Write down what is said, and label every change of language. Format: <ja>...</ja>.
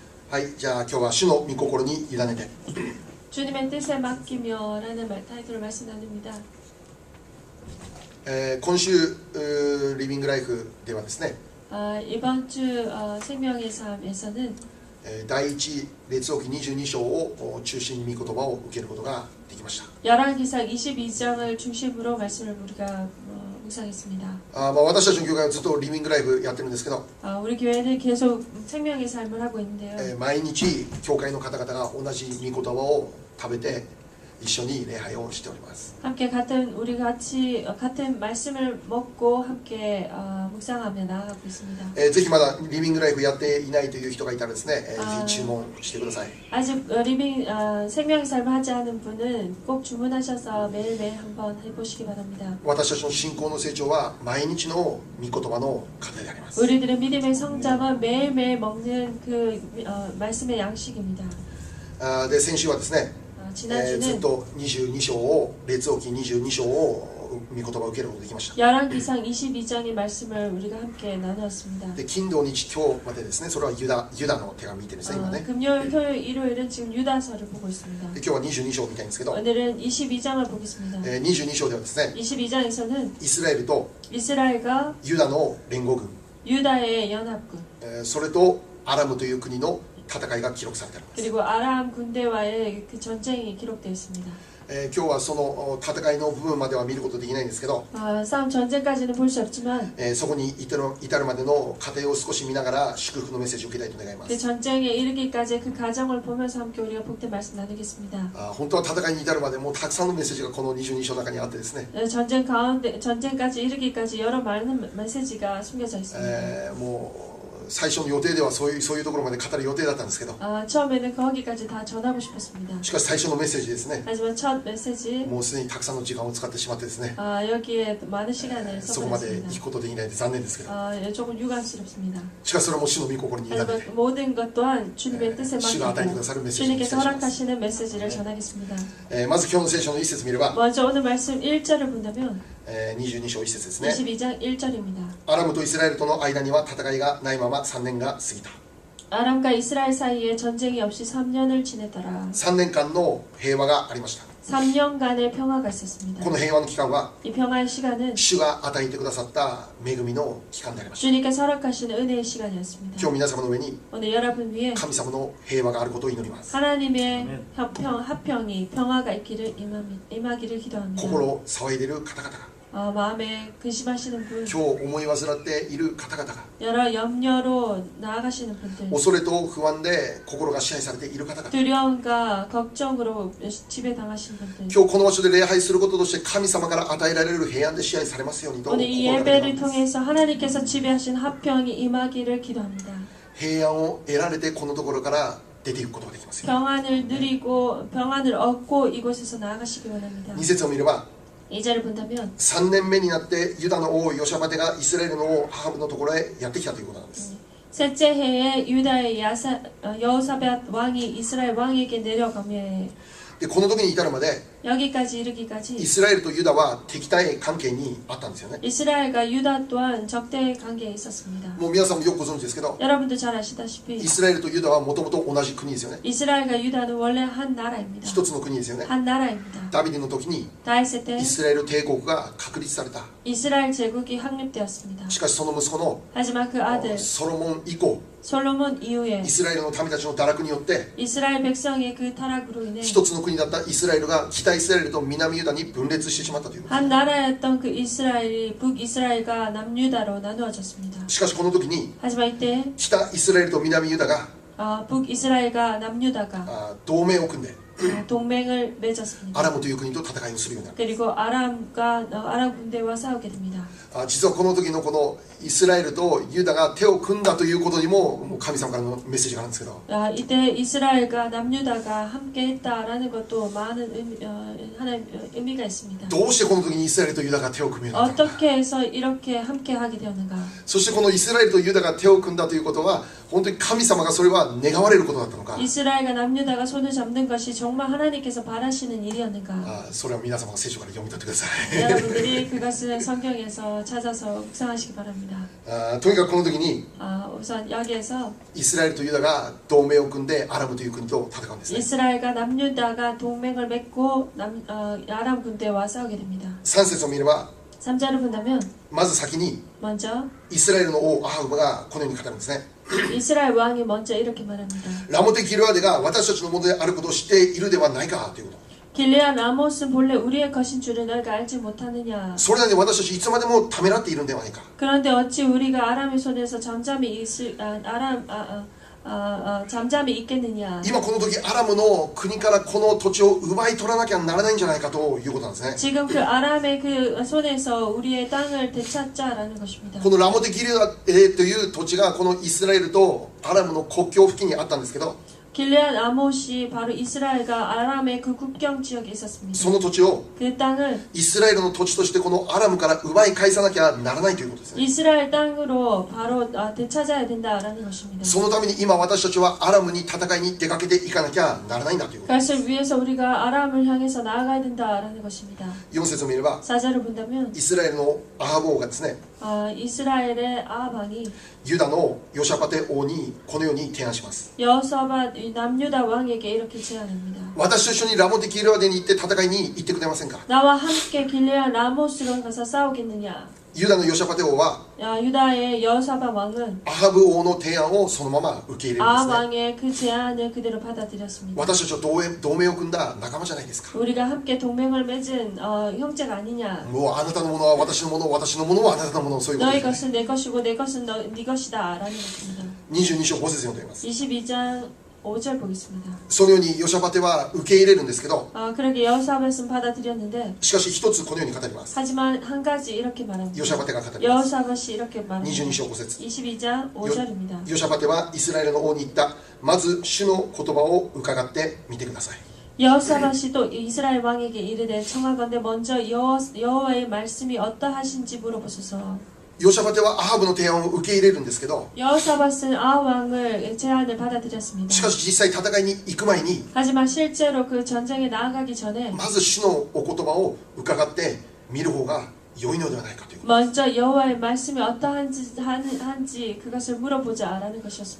<ja>はい、じゃあ今日は主の御心に委ねて</ja> <ko>주님의 뜻에 맡기며라는 타이틀을 말씀 나눕니다.</ko> <ja>今週リビングライフではですね</ja> <ko>이번 주 생명의 삶에서는</ko> <ja>第一列王記22章を中心に御言葉を受けることができました。</ja> <ko>열왕기상 22장을 중심으로 말씀을 우리가 묵상했습니다.</ko> <ja>私たちの教会はずっとリビングライフやってるんですけど</ja> <ko>우리 교회는 계속 생명의 삶을 하고 있는데요.</ko> <ja>毎日教会の方々が同じ御言葉を食べて一緒に礼拝をしております。</ja> <ko>함께 우리 같이 같은 말씀을 먹고 함께 묵상하며 나아가고 있습니다.</ko> <ja>ぜひまだリビングライフやっていないという人がいたらですね、ぜひ注文してください。</ja> <ko>아직 생명의 삶을 하지 않은 분은 꼭 주문하셔서 매일매일 한번 해보시기 바랍니다.</ko> <ja>私たちの信仰の成長は毎日の御言葉の課題であります。</ja> <ko>우리들의 믿음의 성장은 매일매일 먹는 그 말씀의 양식입니다.</ko> <ja>で先週はですね、ずっ</ja> <ko>지난주는</ko> <ja>と22章を列王記22章を御言葉を受けることができました。</ja> <ko>열왕기상 22장의 말씀을 우리가 함께 나누었습니다.</ko> <ja>で金土日今日までですね、それはユダの手紙見てるんですね今ね。</ja> <ko>금요일, 토요일, 일요일은 지금 유다서를 보고 있습니다.</ko> <ja>で今日は22章を見たいんですけど、</ja> <ko>오늘은 22장을 보겠습니다.</ko> <ja>22章ではですね、</ja> <ko>22장에서는</ko> <ja>イスラエルと</ja> <ko>이스라엘과</ko> <ja>ユダの連合軍、</ja> <ko>유다의 연합군</ko> <ja>それとアラムという国の戦いが記録されています。</ja> <ko>그리고 아람 군대와의 그 전쟁이 기록되어 있습니다.</ko> <ja>今日はその戦いの部分までは見ることできないんですけど、</ja> <ko>싸움 전쟁까지는 볼 수 없지만</ko> <ja>そこに至るまでの過程を少し見ながら祝福のメッセージを受けたいと願いま</ja> <ko>그 전쟁에 이르기까지 그 과정을 보면서 함께 우리가 복된 말씀 나누겠습니다.</ko> <ja>本当は戦いに至るまでもうたくさんのメッセージがこの22章の中にあってですね、</ja> <ko>전쟁까지 이르기까지 여러 많은 메시지가 숨겨져 있습니다.</ko> <ja>もう最初の予定ではそういうところまで語る予定だったんですけど、</ja> <ko>처음에는 거기까지 다 전하고 싶었습니다.</ko> <ja>しかし最初のメッセージですね、</ja> <ko>하지만 첫 메시지</ko> <ja>もうすでにたくさんの時間を使ってしまってですね、</ja> <ko>여기에 많은 시간을</ko> <ja>そこまで行</ja> <ko>쏟았습니다.</ko> <ja>くことできないで残念ですけど、</ja> <ko>조금 유감스럽습니다.</ko> <ja>しかしそれはもう主の御心に委ねて</ja> <ko>하지만 모든 것 또한 주님의 뜻에</ko> <ja>主が与えてくださる</ja> <ko>맡기고</ko> <ja>メッセージに期</ja> <ko>주님께서</ko> <ja>待します。</ja> <ko>허락하시는 메시지를 전하겠습니다.</ko> <ja>まず今日の聖書の一節見れば、</ja> <ko>먼저 오늘 말씀 1절을 본다면</ko> <ja>22章一節ですね。</ja> <ko>22장 1절입니다.</ko> <ja>アラムとイスラエルとの間には戦いがないまま3年が過ぎた。</ja> <ko>아람과 이스라엘 사이에 전쟁이 없이 3년을 지냈더라.</ko> <ja>3年間の平和がありました。</ja> <ko>3년간의 평화가 있었습니다.</ko> <ja>この平和の期間は</ja> <ko>이 평화의 시간은</ko> <ja>主が与えてくださった恵みの期間でありました。</ja> <ko>주님께서 허락하시는 은혜의 시간이었습니다.</ko> <ja>今日皆様の上に</ja> <ko>오늘 여러분 위에</ko> <ja>神様の平和があることを祈ります。</ja> <ko>하나님의 합평이 평화가 임하기를 기도합니다.</ko> <ja>心を騒いでいる方々が、</ja> <ko>마음에 근심하시는 분,</ko> <ja>今日思い患っている方々が、</ja> <ko>여러 염려로 나아가시는 분들,</ko> <ja>恐れと不安で心が支配されている方々、</ja> <ko>두려움과 걱정으로 지배당하신 분들,</ko> <ja>今日この場所で礼拝することとして神様から与えられる平安で支配されますようにと</ja> <ko>오늘 이</ko> <ja>心がけてい</ja> <ko>예배를</ko> <ja>ます。</ja> <ko>통해서 하나님께서 지배하신 합평이 임하기를 기도합니다.</ko> <ja>平安を得られてこのところから出ていくことができますよ。</ja> <ko>평안을 누리고 평안을 얻고 이곳에서 나아가시기 원합니다.</ko> <ja>2節を見れば</ja> <ko>2절을 본다면</ko> <ja>3年目になってユダの王ヨシャバテがイスラエルの王ハハブのところへやってきたということなんです。</ja> <ko>셋째 해에 유다의 여호사밧 왕이 이스라엘 왕에게 내려가며</ko> <ja>でこの時に至るまで</ja> <ko>여기까지</ko> <ja>イ</ja> <ko>이르기까지</ko> <ja>スラエルとユダは敵対関係にあったんですよね。</ja> <ko>이스라엘과 유다 또한 적대 관계에 있었습니다.</ko> <ja>もう皆さんもよくご存知ですけど、</ja> <ko>여러분도 잘 아시다시피</ko> <ja>イスラエルとユダはもともと同じ国ですよね。</ja> <ko>이스라엘과 유다는 원래 한 나라입니다.</ko> <ja>一つの国ですよね。</ja> <ko>한 나라입니다.</ko> <ja>ダビデの時に</ja> <ko>다윗의 때</ko> <ja>イスラエル帝国が確立された。</ja> <ko>이스라엘 제국이 확립되었습니다.</ko> <ja>しかしその息子の</ja> <ko>하지만 그 아들</ko> <ja>ソロモン以降、</ja> <ko>솔로몬 이후에</ko> <ja>イスラエルの民たちの堕落によって</ja> <ko>이스라엘 백성의 그 타락으로 인해</ko> <ja>一つの国だったイスラエルが北イスラエルと南ユダに分裂してしまったということ。</ja> <ko>한 나라였던 그 이스라엘이 북이스라엘과 남유다로 나누어졌습니다.</ko> <ja>しかしこの時に</ja> <ko>하지만 이때</ko> <ja>北イスラエルと南ユダが</ja> <ko>북이스라엘과 남유다가</ko> <ja>同盟を組んで</ja> <ko>동맹을 맺었습니다.</ko> <ja>アラムという国と戦いをするようになる。</ja> <ko>그리고 아람 군대와 싸우게 됩니다.</ko> <ja>実はこの時のこのイスラエルとユダが手を組んだということにも神様からのメッセージがあるんですけど、</ja> <ko>이때 이스라엘과 남유다가 함께했다라는 것도 많은 하나의 의미가 있습니다.</ko> <ja>どうしてこの時にイスラエルとユダが手を組むようになったのか。</ja> <ko>어떻게 해서 이렇게 함께하게 되었는가?</ko> <ja>そしてこのイスラエルとユダが手を組んだということは本当に神様がそれは願われることだったのか、</ja> <ko>이스라엘과 남유다가 손을 잡는 것이 정말 하나님께서 바라시는 일이었는가?</ko> <ja>それは皆様が聖書から読み取ってください</ja> <ko>여러분들이 그것을 성경에서 찾아서 묵상하시기 바랍니다.</ko> <ja>とにかくこの時に</ja> <ko>우선 여기에서</ko> <ja>イスラエルとユダが同盟を組んでアラムという国と戦うんですね</ja> <ko>이스라엘과 남유다가 동맹을 맺고 아람 군대와 싸우게 됩니다.</ko> <ja>3節を見れば</ja> <ko>3절을 본다면</ko> <ja>まず先に</ja> <ko>먼저</ko> <ja>イスラエルの王アハブがこのように語るんですね</ja> <ko>이스라엘 왕이 먼저 이렇게 말합니다.</ko> <ja>ラモテ・ギルアデが私たちのものであることを知っているではないかということ</ja> <ko>길르앗 라못은 본래 우리의 것인 줄을 너희가 알지 못하느냐.</ko> <ja>それなのに私たちいつまでもためらっているんではないか</ja> <ko>그런데 어찌 우리가 아람의 손에서 잠잠히 있겠느냐.</ko> <ja>今この時アラムの国からこの土地を奪い取らなきゃならないんじゃないかということなんですね</ja> <ko>지금 그 아람의 그 손에서 우리의 땅을 되찾자라는 것입니다.</ko> <ja>このラモテ・ギルアデという土地がこのイスラエルとアラムの国境付近にあったんですけど</ja> <ko>길르앗 아못이 바로 이스라엘과 아람의 그 국경 지역에 있었습니다.</ko> <ja>その土地を</ja> <ko>그 땅을</ko> <ja>イスラエルの土地としてこのアラムから奪い返さなきゃならないということですね</ja> <ko>이스라엘 땅으로 바로 되찾아야 된다라는 것입니다.</ko> <ja>そのために今私たちはアラムに戦いに出かけていかなきゃならないんだということ</ja> <ko>그것을 위해서 우리가 아람을 향해서 나아가야 된다라는 것입니다.</ko> <ja>4節を見れば</ja> <ko>4절을 본다면</ko> <ja>イスラエルのアハブ王がですね</ja> <ko>이스라엘의 아방이</ko> <ja>ユダのヨシャパテ王にこのように提案します</ja> <ko>여호사밧 남유다 왕에게 이렇게 제안합니다.</ko> <ja>私と一緒にラモテ・ギルアデに行って戦いに行ってくれませんか</ja> <ko>나와 함께 길르앗 라못으로 가서 싸우겠느냐.</ko> <ja>ユダのヨシャパテ王は</ja> <ko>유다의 여호사밧 왕은</ko> <ja>アハブ王の提案をそのまま受け入れるんですね</ja> <ko>왕의 그 제안을 그대로 받아들였습니다.</ko> <ja>私たちは同盟を組んだ仲間じゃないですか</ja> <ko>우리가 함께 동맹을 맺은 형제가 아니냐.</ko> <ja>もうあなたのものは私のもの私のものはあなたのものそういうこと</ja> <ko>너희</ko> <ja>ですね</ja> <ko>것은 내 것이고 내 것은 네 것이다 라는 것입니다.</ko> <ja>22章5節読んでいます</ja> <ko>22장 5절 보겠습니다.</ko> <ja>そのようにヨシャパテは受け入れるんですけど</ja> <ko>그러게 여호사밧은 받아들였는데</ko> <ja>しかし一つこのように語ります</ja> <ko>하지만 한 가지 이렇게 말합니다.</ko> <ja>ヨシャパテが語ります</ja> <ko>여호사밧이 이렇게 말합니다.</ko> <ja>22章5節</ja> <ko>22장 5절입니다.</ko> <ja>ヨシャパテはイスラエルの王に言った。まず主の言葉を伺ってみてください。</ja> <ko>여호사밧이 또 이스라엘 왕에게 이르되 청하건대 먼저 여호와의 말씀이 어떠하신지 물어보소서.</ko> <ja>ヨシャパテはアハブの提案を受け入れるんですけど</ja> <ko>여호사밧은 왕을 제안을 받아들였습니다.</ko> <ja>しかし実際戦いに行く前に</ja> <ko>하지만 실제로 그 전쟁에 나아가기 전에</ko> <ja>まず主のお言葉を伺って見る方が良いのではないかという</ja> <ko>먼저 여호와의 말씀이 어떠한지 그것을 물어보자라는 것이었습니다.</ko>